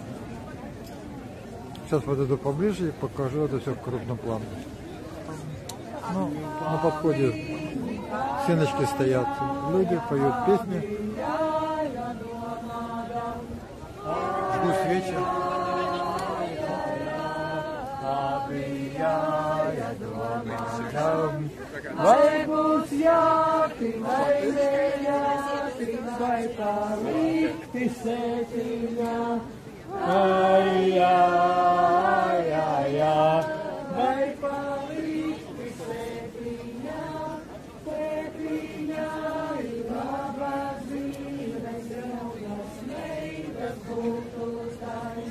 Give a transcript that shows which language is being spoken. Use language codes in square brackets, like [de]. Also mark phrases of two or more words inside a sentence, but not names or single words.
[ru] Сейчас подойду поближе и покажу это все в крупном плане. Ну, на подходе стеночки стоят люди, поют песни, жгут свечи. [lv] Vai būt jāti, vai nejāti, vai palikti sētiņā. Ai, ai, ai, ai, vai palikti sētiņā, sētiņā ir labas dzīves, jaunas meitas būtu tais.